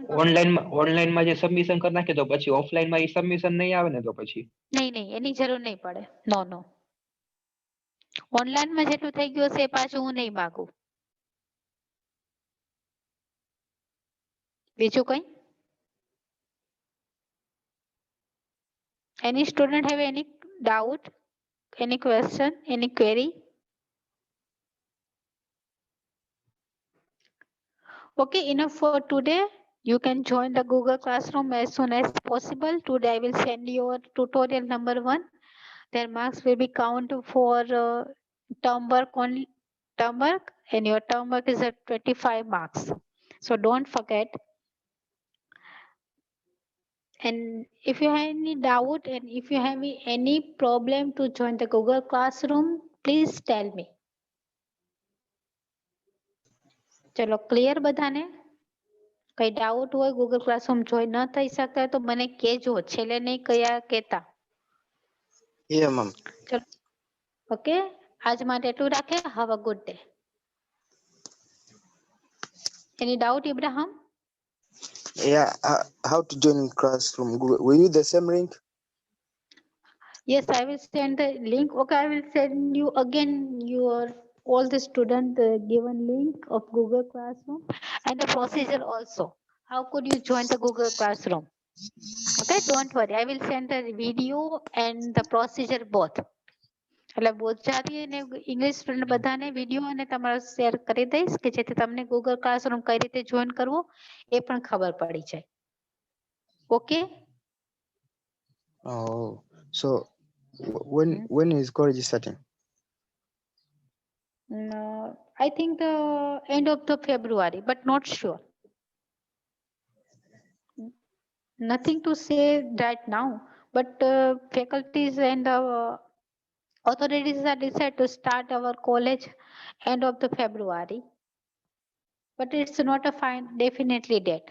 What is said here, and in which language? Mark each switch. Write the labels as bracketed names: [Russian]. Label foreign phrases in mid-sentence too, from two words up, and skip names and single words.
[Gujarati] ઓનલાઈનમાં જે સબમિશન કરી નાખે તો પછી ઓફલાઈનમાં એ સબમિશન નહીં આવે ને તો પછી નહીં નહીં એની જરૂર નહીં પડે [English] no no [Gujarati] ઓનલાઈનમાં જેટલું થઈ ગયું હશે એ પાછું હું નહીં માંગુ બીજું કઈ [English] any student have any doubt any question any query okay enough for today you can join the Google Classroom as soon as possible today I will send you tutorial number 1 their marks will be counted for term work only term work and your term work is at 25 marks so don't forget and if you have any doubt and if you have any problem to join the Google Classroom please tell me [Gujarati] ચલો ક્લિયર બધાને કઈ ડાઉટ હોય ગૂગલ ક્લાસરૂમ જોઈન ન થઈ શકતા તો મને કહેજો છેલ્લે નહીં કયા કહેતા [English] Yeah, ma'am. [Gujarati] ચલો ઓકે આજ માટે એટલું રાખે [English] have a good day any doubt [Gujarati] Ibrahim [English] Yeah, how to join classroom? Will you the same link? yes I will send the link okay I will send you again your all the student given link of Google Classroom and the procedure also how could you join the Google Classroom? Okay, don't worry. I will send the video and the procedure both. [Gujarati] એટલે ગુજરાતી અને ઇંગ્લિશ સ્ટુડન્ટ બધાને વિડીયો અને તમારો શેર કરી દઈશ કે જેથી તમને Google Classroom કઈ રીતે જોઈન કરવું એ પણ ખબર પડી જાય. ઓકે? [English] Oh, so when is college starting? I think the end of the February, but not sure. Nothing to say right now, but faculties and authorities are decided to start our college end of the February, but it's not a definitely date.